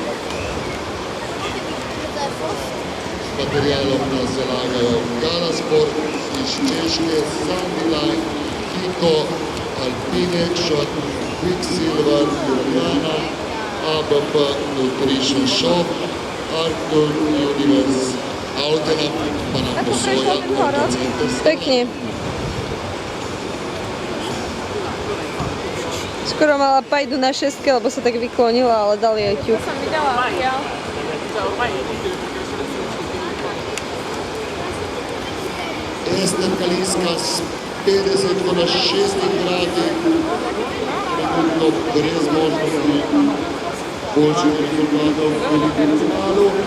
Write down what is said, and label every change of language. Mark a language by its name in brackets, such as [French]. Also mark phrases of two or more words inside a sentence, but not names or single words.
[Slovenian] S materijalom nas zalagajo Galasport iz Češke, Sandiline, Kiko, Alpine, Shot, Quicksilver, Ljubljana, ABP Nutrition Shop, Arctur Universe, Altena, pa nam posoja, Pekne. [Slovak] Skoro mala pajdu na 6, lebo sa tak vyklonila, ale dali jej ťuk. To som videla, ja. [Slovenian] Ester Kaliska s 50,6 gradi, trenutno brez možnosti boljših rezultatov v velikem finalu.